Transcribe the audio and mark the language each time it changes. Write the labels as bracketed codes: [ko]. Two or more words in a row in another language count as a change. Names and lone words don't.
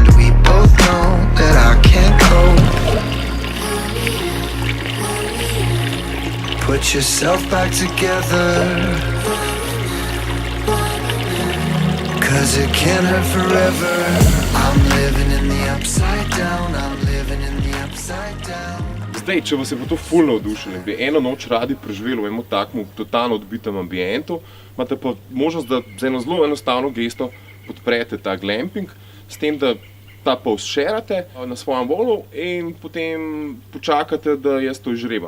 [en] We both know that I can't cope. Put yourself back together, 'cause it can't hurt forever. I'm living in the upside down, I'm living in the upside down. [sl] Zdaj, če vas je pa to ful navdušilo in bi eno noč radi preživeli v enem takmu totalno odbitem ambientu, imate pa možnost, da z eno zelo enostavno gesto podprete ta glamping, s tem, da ta post šerate na svojem volu in potem počakate, da jaz to izžrebam.